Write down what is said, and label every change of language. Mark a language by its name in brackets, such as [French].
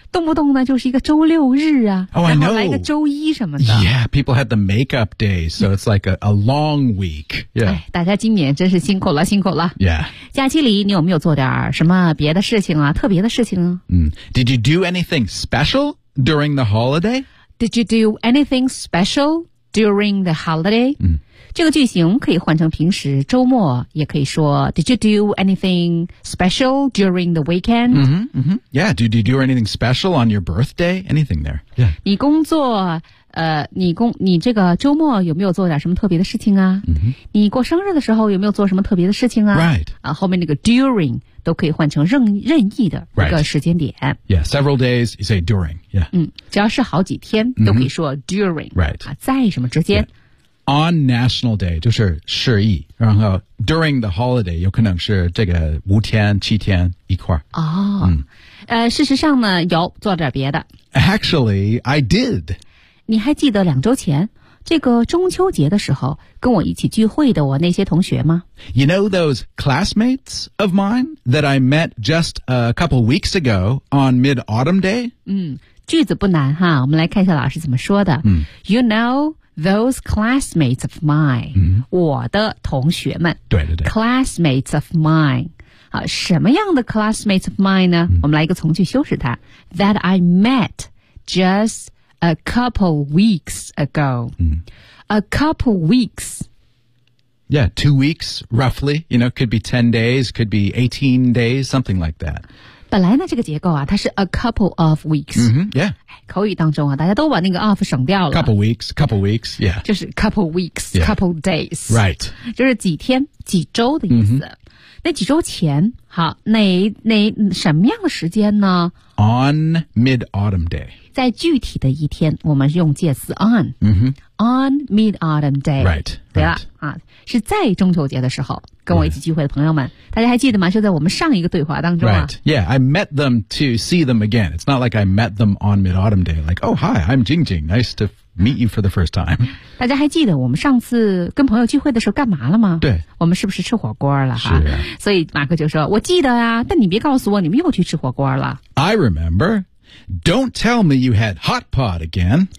[Chinese] 动不动呢，就是一个周六日啊。 [English] Oh, I know. [Chinese] 然后来一个周一什么的。 [English] Yeah, people had the makeup days, so it's like a long week. Yeah. [Chinese] 大家今年真是辛苦了，辛苦了。 [English] Yeah. [Chinese] 假期里你有没有做点什么别的事情啊，特别的事情啊？ [English] Did you do anything special during the holiday? Did you do anything special during the holiday? [Chinese] 这个句型可以换成平时周末，也可以说 [English] Did you do anything special during the weekend? Yeah, did you do anything special on your birthday? Anything there? Yeah. [Chinese] 你工作你这个周末有没有做点什么特别的事情啊、你过生日的时候有没有做什么特别的事情啊 [English] Right. [Chinese] 啊后面那个 during 都可以换成任意的一个时间点。 [English] Right. Yeah, several days, you say during. Yeah. [Chinese] 只要是好几天都可以说 during. [English] Right. [Chinese] 啊在什么之间、 [English] On National Day, [Chinese] 就是十一然后 [English] during the holiday, [Chinese] 有可能是这个五天七天一块。事实上呢有做点别的。 [English] Actually, I did. [Chinese] 你还记得两周前这个中秋节的时候跟我一起聚会的我那些同学吗 [English] You know those classmates of mine that I met just a couple weeks ago on Mid-Autumn Day? [Chinese] 句子不难哈，我们来看一下老师怎么说的。 [English] You know those classmates of mine,、 [Chinese] 我的同学们。对对对。 [English] Classmates of mine. [Chinese] 好，什么样的 classmates of mine 呢？我们来一个从句修饰它 ， [English] that I met just a couple weeks ago.、 A couple weeks. Yeah, 2 weeks roughly. You know, could be 10 days, could be 18 days, something like that. [Chinese] 本来呢这个结构啊它是 a couple of weeks、 [English] yeah. [Chinese] 口语当中啊大家都把那个 of 省掉了 [English] couple weeks、yeah. 就是 couple weeks、yeah. couple days、 right. [Chinese] 就是几天几周的意思、那几周前好 那什么样的时间呢 [English] on mid-autumn day [Chinese] 在具体的一天我们用介词 on、 [English] on mid-autumn day right, right. [Chinese] 对了、啊、是在中秋节的时候跟我一起聚会的朋友们、大家还记得吗就在我们上一个对话当中、 [English] Right. Yeah, I met them to see them again. It's not like I met them on mid-autumn day. Like, oh, hi, I'm Jing Jing. Nice to meet you for the first time. [Chinese] 大家还记得我们上次跟朋友聚会的时候干嘛了吗对。我们是不是吃火锅了是、啊、所以马克就说我记得啊但你别告诉我你们又去吃火锅了。 [English] I remember. Don't tell me you had hot pot again.